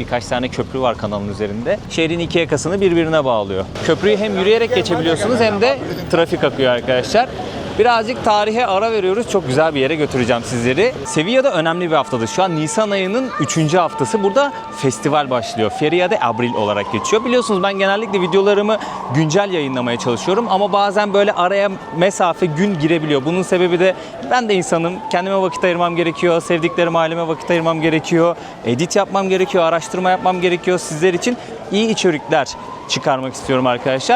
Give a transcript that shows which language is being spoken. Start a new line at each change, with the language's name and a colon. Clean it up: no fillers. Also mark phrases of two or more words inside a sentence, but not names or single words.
Turkish: Birkaç tane köprü var kanalın üzerinde. Şehrin iki yakasını birbirine bağlıyor. Köprüyü hem yürüyerek geçebiliyorsunuz hem de trafik akıyor arkadaşlar. Birazcık tarihe ara veriyoruz. Çok güzel bir yere götüreceğim sizleri. Sevilla'da önemli bir haftadır. Şu an Nisan ayının 3. haftası. Burada festival başlıyor. Feria de Abril olarak geçiyor. Biliyorsunuz ben genellikle videolarımı güncel yayınlamaya çalışıyorum. Ama bazen böyle araya mesafe, gün girebiliyor. Bunun sebebi de ben de insanım. Kendime vakit ayırmam gerekiyor. Sevdiklerim, aileme vakit ayırmam gerekiyor. Edit yapmam gerekiyor. Araştırma yapmam gerekiyor. Sizler için iyi içerikler çıkarmak istiyorum arkadaşlar.